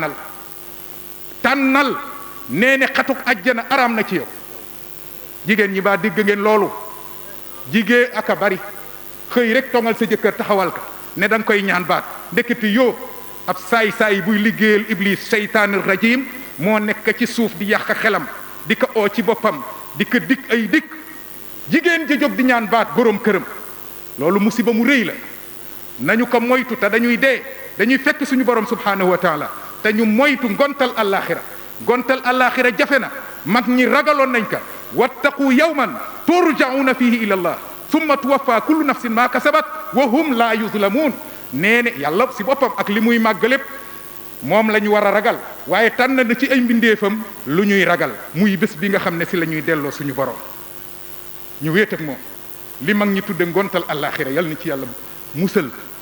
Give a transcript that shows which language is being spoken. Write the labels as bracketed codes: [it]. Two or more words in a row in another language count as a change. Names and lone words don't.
[wo] tànnal nee ne xatuk ajjana araam na ci yow jigéen ñi baa dégg ngeen loolu jigéen aka bari xëy rek tongal sa jëkkër taxawal ka ne da nga koy ñaan baat ndekete yoo ab saay-saay buy liggéeyal iblis seytaanir rajim moo nekk ci suuf di yàq xelam di ko oo ci boppam di ko dikk ay dikk jigéen ji jóg di ñaan baat boroom këram loolu musiba mu rëy la nañu ko moytu te dañuy dee dañuy fekk suñu borom [ar] سبحانه وتعالى [wo] te ñu moytu ngontal àllaaxira jafe na mag ñi ragaloon nañ ka [ar] واتقوا يوما ترجعون فيه إلى الله ثم توفى كل نفس ما كسبت وهم لا يظلمون [wo] nee ne yàlla si boppam ak li muy màgg lépp moom la ñu war a ragal waaye tànn na ci ay mbindeefam lu ñuy ragal muy bés bi nga xam ne si la ñuy delloo suñu borom ñu wéet ak moom li mag ñi tudde ngontal àllaaxira yal na ci yàlla musal te